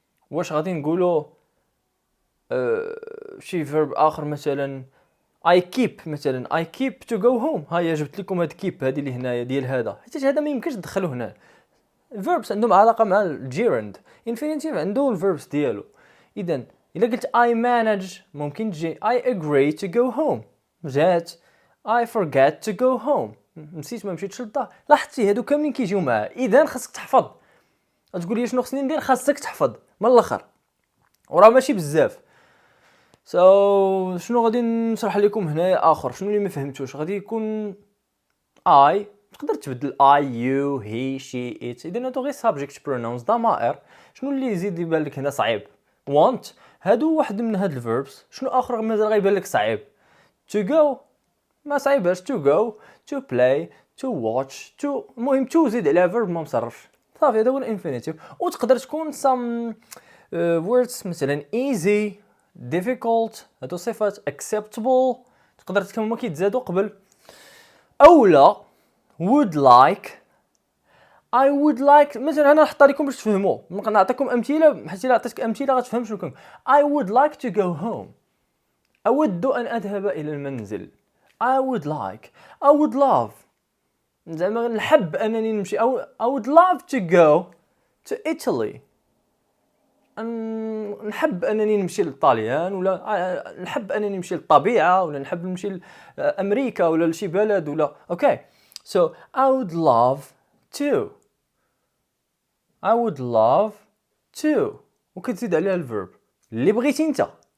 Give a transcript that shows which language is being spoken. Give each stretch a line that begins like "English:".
Arabic: واش غادي نقولوا شي فيرب اخر مثلا I keep مثلا
English: I keep to go home.
Arabic: هيا جبت لكم هاد keep هذه اللي هنايا ديال هذا، حيت هذا ما يمكنش تدخلوه هنا. verbs عندهم علاقه مع الجيرند، infinitive عنده الverbs ديالو. اذا الا قلت I manage ممكن تجي
English: I agree to go home
Arabic: جات
English: I forget to go home
Arabic: نسيت ما مشيتش للدار. لاحظتي هادو كاملين كيجيو معاه. اذا خاصك تحفظ. تقول لي شنو خصني ندير؟ خاصك تحفظ من الاخر وراه ماشي بزاف. شنو غادي نشرح لكم هنايا اخر؟ شنو اللي ما فهمتوش؟ غادي يكون I تقدر تبدل I you he she it. اذا هادو غير subject pronouns ضمائر. شنو اللي يزيد يبان لك هنا صعيب؟ want هادو واحد من هاد الفيربس. شنو اخر مازال غيبان لك صعيب؟ to go ما صعيباش to go to play to watch to المهم to زيد عليها verb ما مصرفش صافي هذا هو الانفينيتيف. وتقدر تكون some words مثلا easy difficult هادو صفات acceptable تقدر تكون ما كيتزادوا قبل اولا would like
English: I would like.
Arabic: مثلا انا نحط لكم باش تفهموا نعطيكم امثله حيت الا عطيتك امثله غتفهم شنو كان.
English: I would like to go home
Arabic: اود ان اذهب الى المنزل.
English: I would love
Arabic: زعما نحب انني نمشي
English: I would love to go to Italy.
Arabic: نحب انني نمشي للطاليان ولا نحب انني نمشي للطبيعه ولا نحب نمشي لامريكا ولا لشي بلد ولا اوكي. so I would love to وكتزيد عليها الفيرب اللي بغيتي انت.